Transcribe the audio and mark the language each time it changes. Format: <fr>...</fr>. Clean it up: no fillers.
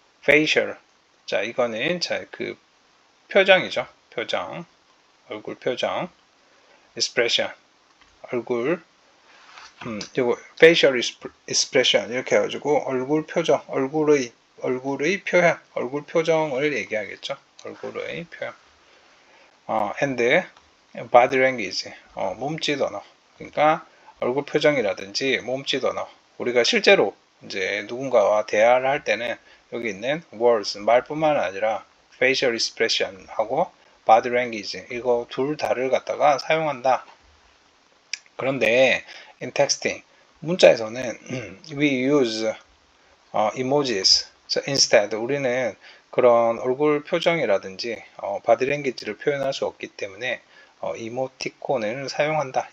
<ko>facial. 자, 이거는 그 표정이죠. 표정. 얼굴 표정. expression. 얼굴 이거 facial expression 이렇게 해가지고 얼굴 표정, 얼굴의 표현, 얼굴 표정을 얘기하겠죠. 얼굴의 표현.</ko> <en>and body language,</en> <ko>몸짓 언어. 그러니까 얼굴 표정이라든지 몸짓 언어. 우리가 실제로 이제 누군가와 대화를 할 때는 여기 있는 words, 말뿐만 아니라 facial expression 하고 body language 이거 둘 다를 갖다가 사용한다. 그런데</ko> <en>in texting</en> <ko>문자에서는</ko> <en>we use emojis instead</en> <ko>우리는 그런 얼굴 표정이라든지 body language를 표현할 수 없기 때문에 이모티콘을 사용한다.</ko>